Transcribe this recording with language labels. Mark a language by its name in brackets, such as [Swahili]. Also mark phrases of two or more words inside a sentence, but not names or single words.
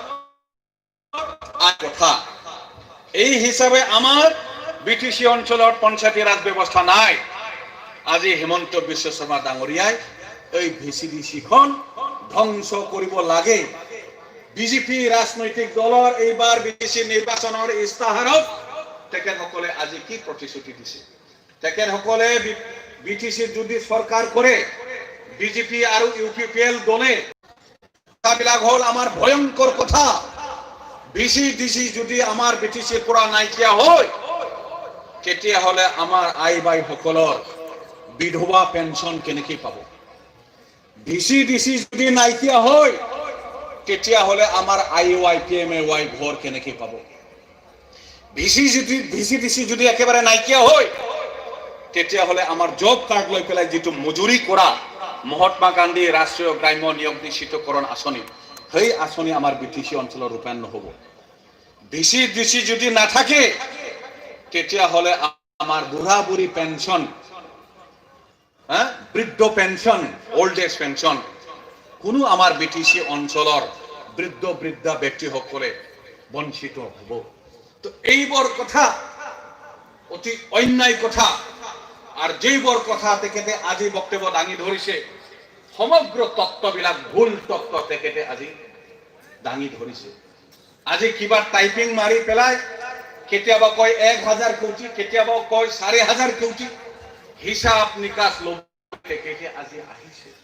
[Assamese] কথা এই হিচাপে আমাৰ বিটিসি অঞ্চলত পঞ্চায়তী ৰাজ ব্যৱস্থা নাই আজি হিমন্ত বিশ্ব শৰ্মা ডাঙৰীয়াই এই ভিসিডিসি খন ধ্বংস কৰিব লাগে বিজেপি ৰাজনৈতিক দলৰ এইবাৰ বিটিসি নিৰ্বাচনৰ ইস্তাহাৰত তেখেতসকলে আজি কি প্ৰতিশ্ৰুতি দিছে তেখেতসকলে বিটিসি যদি সরকার করে বিজেপি আর ইউপিপিএল দলে কথাবিলাক হল আমার ভয়ঙ্কর কথা ভিসিডিসি যদি আমার বিটিসির পৰা নাইকিয়া হয় তেতিয়া হলে আমার আই বাই সকলৰ বিধবা পেনশন কেনেকৈ পাব ভিসিডিসি যদি নাইকিয়া হয় তেতিয়া হলে আমার আইওয়াই পিএমএওয়াই ঘর কেনেকৈ পাব ভিসিডিসি যদি একেবারে নাইকিয়া হয় তেতিয়া হলে আমার জব কার্ড লৈ পেলাই যেটো মজুরি করা মহাত্মা গান্ধী রাষ্ট্রীয় গ্রাম্য নিয়োগ নিশ্চিতকরণ আঁচনি সেই আঁচনি আমার বিটিসি অঞ্চলত রূপায়ণ নহব ভিসিডিসি যদি না থাকে তেতিয়া হলে আমার বুঢ়া বুঢ়ী পেনশন বৃদ্ধ পেনশন [English] old age pension [Assamese] কোনো আমার বিটিসি অঞ্চলৰ বৃদ্ধা ব্যক্তিসকলে বঞ্চিত হব তো এইবোৰ কথা অতি অন্যায় কথা আর যেইবোৰ কথা তেখেতে আজি বক্তব্য দাঙি ধৰিছে সমগ্র তত্ত্ববিলাক ভুল তত্ত্ব তেখেতে আজি দাঙি ধৰিছে আজি কিবা টাইপিং মাৰি পেলাই কেতিয়াবা কয় 1000 কোটি কেতিয়াবা কয় 4500 কোটি হিসাব নিকাশ লব তেখেতে আজি আহিছে